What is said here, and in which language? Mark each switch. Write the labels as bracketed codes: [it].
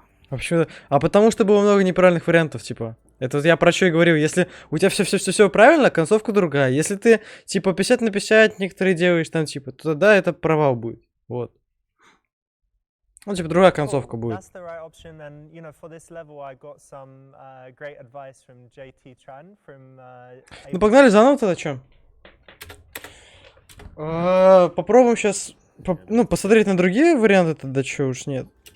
[ru] Вообще, а потому что было много неправильных вариантов, типа. Это вот я про что и говорил. Если у тебя все правильно, концовка другая. Если ты, типа, 50 на 50 некоторые делаешь там, типа, то тогда это провал будет. Вот. Ну, типа, другая концовка будет. [en] That's the right option, and you know, for this level, I got some great advice from JT Tran from. [ru] Ну, погнали заново тогда, чё? Попробуем сейчас, ну, посмотреть на другие варианты тогда, чё уж нет.